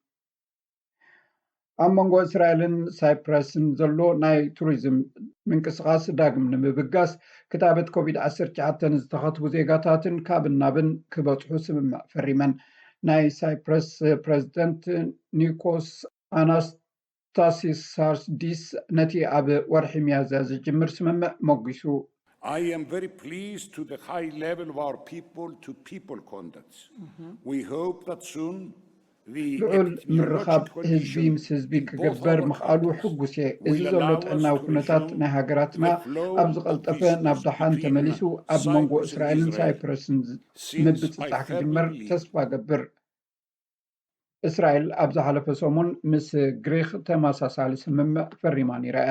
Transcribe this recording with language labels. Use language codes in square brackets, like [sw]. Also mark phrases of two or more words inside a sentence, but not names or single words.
[ti] ኣብ መንጎ እስራኤልን ሳይፕረስን ዘሎ ናይ ቱሪዝም ምንቅስቃስ ዳግም ንምብጋስ ክታበት ኮቪድ-19 ዝተኸትቡ ዜጋታትን ካብን ናብን ክበፅሑ ስምምዕ ፈሪመን ናይ ሳይፕረስ ፕሬዚደንት ኒኮስ ኣናስታሲሳርዲስ ነቲ ኣብ ወርሒ ሚያዝያ ዝጅምር ስምምዕ መጊሱ [en] I am very pleased to the high level of our people-to-people contacts. We hope that soon [ti] ልዑል ምርኻብ ህዝቢ ምስ ህዝቢ ክገበር ምኽኣሉ ሕጉስ እየ እዚ ዘሎ ጥዕናዊ ኩነታት ናይ ሃገራትና ኣብ ዝቐልጠፈ ናብ ደሓን ተመሊሱ ኣብ መንጎ እስራኤልን ሳይፕረስን ምብፅፃሕ ክጅመር ተስፋ ገብር እስራኤል ኣብ ዝሓለፈ ሰሙን ምስ ግሪክ ተመሳሳሊ ስምምዕ ፈሪማ ነይራ